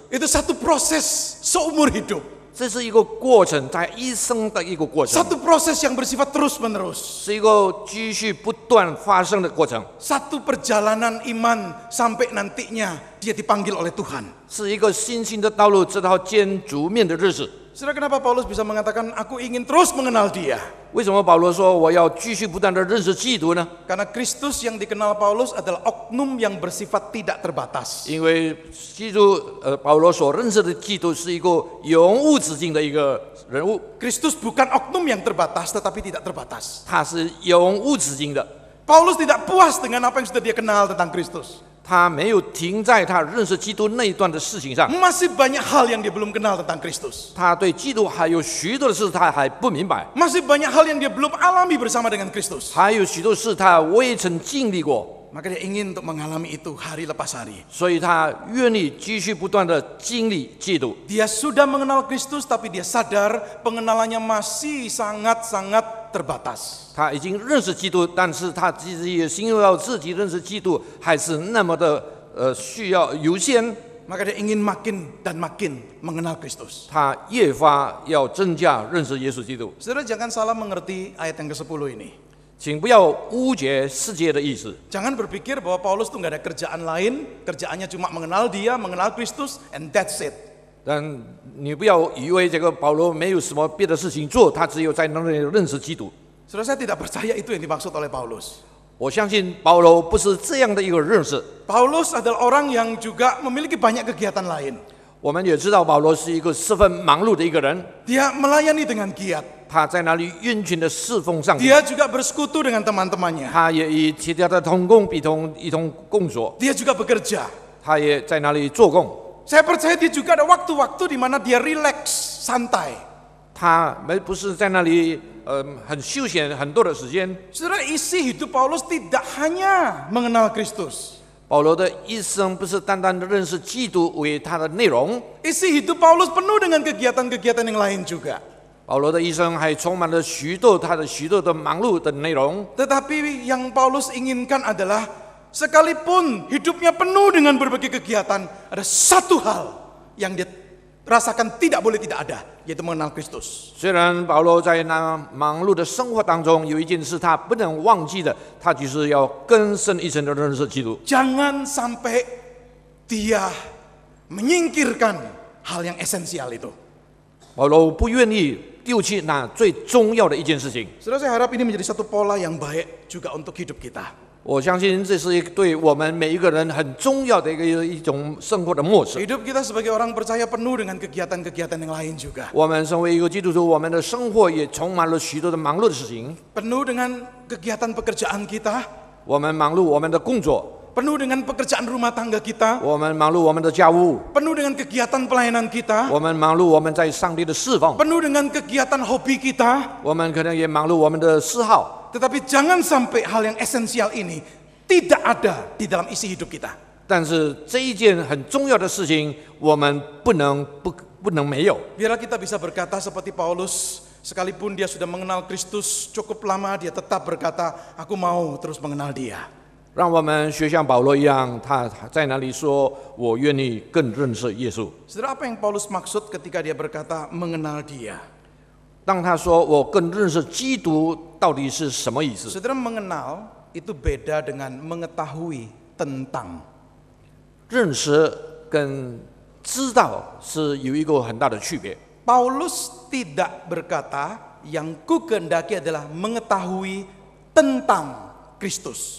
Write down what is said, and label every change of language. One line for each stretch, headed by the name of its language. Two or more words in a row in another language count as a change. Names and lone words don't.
Indonesian: Itu satu proses seumur hidup.
Chinese: 这是一个过程，在一生的一个过程，
Indonesian: Satu proses yang bersifat terus menerus.
Chinese: 是一个继续不断发生的过程，
Indonesian: Satu perjalanan iman sampai nantinya dia dipanggil oleh Tuhan.
Chinese: 是一个信心的道路，直到见主面的日子。
Indonesian: Saudara, kenapa Paulus bisa mengatakan aku ingin terus mengenal Dia?
Chinese: 为什么保罗说我要继续不断的认识基督呢？
Indonesian: Karena Kristus yang dikenal Paulus adalah oknum yang bersifat tidak terbatas.
Chinese: 因为基督，保罗所认识的基督是一个永无止境的一个人物，
Indonesian: Kristus bukan oknum yang terbatas tetapi tidak terbatas.
Chinese: 他是永无止境的。
Indonesian: Paulus tidak puas dengan apa yang sudah dia kenal tentang Kristus.
Chinese: 他没有停在他认识基督那一段的事情上，
Indonesian: Masih banyak hal yang dia belum kenal tentang Kristus.
Chinese: 他对基督还有许多的事他还不明白，
Indonesian: Masih banyak hal yang dia belum alami bersama dengan Kristus.
Chinese: 还有许多事他未曾经历过，
Indonesian: Maka dia ingin untuk mengalami itu hari lepas hari.
Chinese: 所以他愿意继续不断的经历基督。
Indonesian: Dia sudah mengenal Kristus, tapi dia sadar pengenalannya masih sangat-sangat terbatas.
Chinese: 他已经认识基督，但是他自己也心到自己认识基督还是那么的需要有限，
Indonesian: Maka dia ingin makin dan makin mengenal Kristus.
Chinese: 他越发要增加认识耶稣基督。
Indonesian: Saudara jangan salah mengerti ayat yang ke-10 ini.
Chinese: 请不要误解世界的意思，
Indonesian: Jangan berpikir bahwa Paulus tuh nggak ada kerjaan lain, kerjaannya cuma mengenal dia, mengenal Kristus,
English: and that's it.
Chinese: 但你不要以为这个保罗没有什么别的事情做，他只有在那里认识基督。
Indonesian: Saudara, saya tidak percaya itu yang dimaksud oleh Paulus.
Chinese: 我相信保罗不是这样的一个认识。
Indonesian: Paulus adalah orang yang juga memiliki banyak kegiatan lain.
Chinese: 我们也知道保罗是一个十分忙碌的一个人，
Indonesian: Dia melayani dengan giat.
Chinese: 他在那里殷勤的侍奉上帝，
Indonesian: Dia juga bersekutu dengan teman-temannya.
Chinese: 他也与其他的同工一同工作，
Indonesian: Dia juga bekerja.
Chinese: 他也在那里做工。
Indonesian: Saya percaya dia juga ada waktu-waktu di mana dia rileks, santai.
Chinese: 他们不是在那里很休闲很多的时间。
Indonesian: Saudara, isi hidup Paulus tidak hanya mengenal Kristus.
Chinese: 保罗的一生不是单单的认识基督为他的内容，
Indonesian: Isi hidup Paulus penuh dengan kegiatan-kegiatan yang lain juga.
Chinese: 保罗的一生还充满了许多的忙碌的内容。
Indonesian: Tetapi yang Paulus inginkan adalah sekalipun hidupnya penuh dengan berbagai kegiatan, ada satu hal yang dia rasakan tidak boleh tidak ada, yaitu mengenal Kristus.
Chinese: 虽然保罗在那忙碌的生活当中有一件事他不能忘记的，他就是要更深一层的认识基督。
Indonesian: Jangan sampai dia menyingkirkan hal yang esensial itu.
Chinese: 保罗不愿意丢弃那最重要的一件事情。
Indonesian: Saudara, saya harap ini menjadi satu pola yang baik juga untuk hidup kita.
Chinese: 我相信这是对我们每一个人很重要的一种生活的模式。
Indonesian: Hidup kita sebagai orang percaya penuh dengan kegiatan-kegiatan yang lain juga.
Chinese: 我们身为一个基督徒，我们的生活也充满了许多的忙碌的事情。
Indonesian: Penuh dengan kegiatan pekerjaan kita,
Chinese: 我们忙碌我们的工作，
Indonesian: penuh dengan pekerjaan rumah tangga kita,
Chinese: 我们忙碌我们的家务，
Indonesian: penuh dengan kegiatan pelayanan kita,
Chinese: 我们忙碌我们在上帝的侍奉，
Indonesian: penuh dengan kegiatan hobi kita.
Chinese: 我们可能也忙碌我们的嗜好。
Indonesian: Tetapi jangan sampai hal yang esensial ini tidak ada di dalam isi hidup kita.
Chinese: 但是这一件很重要的事情，我们不能没有。
Indonesian: Biarlah kita bisa berkata seperti Paulus, sekalipun dia sudah mengenal Kristus cukup lama, dia tetap berkata, aku mau terus mengenal dia.
Chinese: 让我们学像保罗一样，他在那里说：“我愿意更认识耶稣。
Indonesian: Saudara, apa yang Paulus maksud ketika dia berkata mengenal dia? ”
Chinese: 当他说“我更认识基督”，到底是什么意思？
Indonesian: Saudara, mengenal itu beda dengan mengetahui tentang.
Chinese: 认识跟知道是有一个很大的区别。
Indonesian: Paulus tidak berkata yang ku kehendaki adalah mengetahui tentang Kristus.